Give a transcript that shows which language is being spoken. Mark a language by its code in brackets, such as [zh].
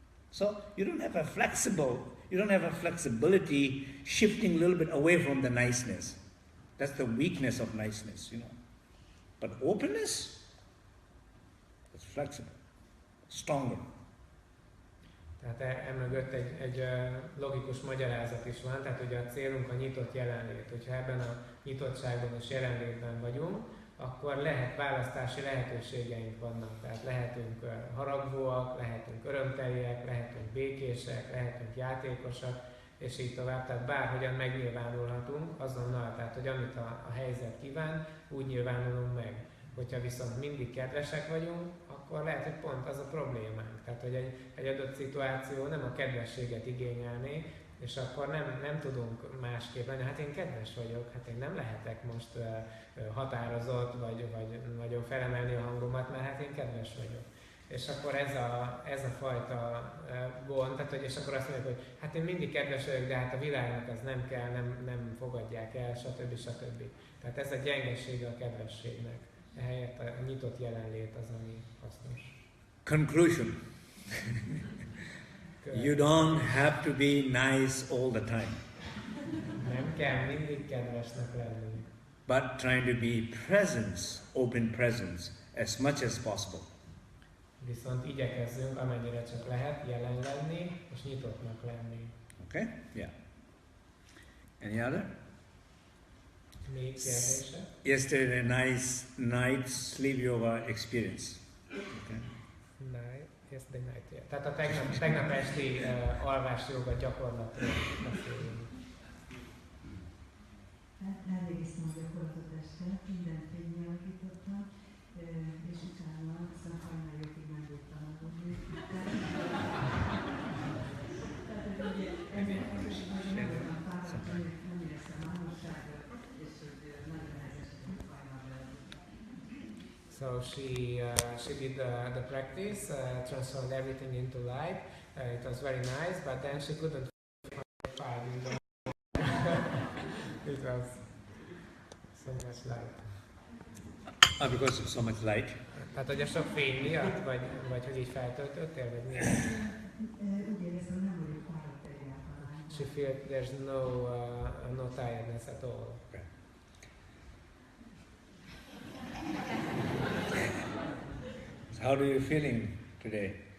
[en] So you don't have a flexibility shifting a little bit away from the niceness. That's the weakness of niceness, But openness, it's flexible, stronger. [hu] Tehát emögött egy logikus magyarázat is van, tehát ugye a célunk a nyitott jelenlét. Hogyha ebben a nyitottságban és jelenlétben vagyunk, akkor választási lehetőségeink vannak. Tehát lehetünk haragvóak, lehetünk örömteliek, lehetünk békések, lehetünk játékosak, és így tovább. Tehát bárhogyan megnyilvánulhatunk azonnal, tehát hogy amit a helyzet kíván, úgy nyilvánulunk meg. Hogyha viszont mindig kedvesek vagyunk, akkor lehet, hogy pont az a problémánk. Tehát, hogy egy adott szituáció nem a kedvességet igényelné, és akkor nem tudunk másképp lenni. Hát én kedves vagyok, hát én nem lehetek most határozott, vagy nagyon felemelni a hangomat, mert hát én kedves vagyok. És akkor ez a fajta gond, tehát, és akkor azt mondjuk, hogy hát én mindig kedves vagyok, de hát a világnak ez nem kell, nem fogadják el, stb. Tehát ez a gyengesége a kedvességnek. Ehelyett a nyitott jelenlét az, ami hasznos. [en] Conclusion. You don't have to be nice all the time. [hu] Nem kell mindig kedvesnek lenni. [en] But trying to be presence, open presence, as much as possible. [hu] Viszont igyekezzünk, amennyire csak lehet, jelen lenni, és nyitottnak lenni. [en] Okay? Yeah. Any other? [hu] Még kérdése? [en] Yesterday, a nice night sleep yoga experience. Okay. Yesterday night, yeah. [hu] Tehát a tegnap esti alvás joga gyakorlatról beszélünk. Elvégeztem a gyakorlatot este, mindent fényjelkítottam, és utána aztán hajnaljókig megültem aludni. Tehát, hogy nem voltam fáradt, nem éreztem álmosságot, és hogy nagyon nehezes, hogy hajnalba. [en] So she did the practice, transformed everything into light. It was very nice, but then she couldn't find it. It was so much light. Because of so much light. [hu] Tehát, hogy a sok fény miatt, vagy hogy így feltöltöttél, vagy miért? Úgy éreztem, nem vagyok fáradt egyáltalán. [en] She feels there's no tiredness at all. Okay. So how are you feeling today?